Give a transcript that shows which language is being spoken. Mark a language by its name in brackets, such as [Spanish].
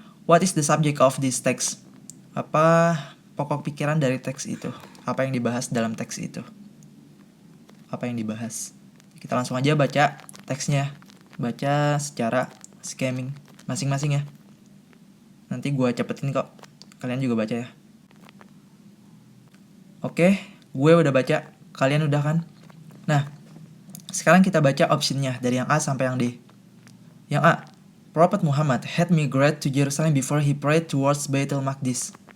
[English] What is the subject of this text? [Indonesian] Apa pokok pikiran dari teks itu? Apa yang dibahas dalam teks itu? Apa yang dibahas? Kita langsung aja baca teksnya. Baca secara scamming masing-masing ya. Nanti gue cepetin kok. Kalian juga baca ya. Oke, gue udah baca. Kalian udah kan? Nah, sekarang kita baca optionnya dari yang A sampai yang D. [English] Yang A, Prophet Muhammad had migrated to Jerusalem before he prayed towards Baitul Maqdis.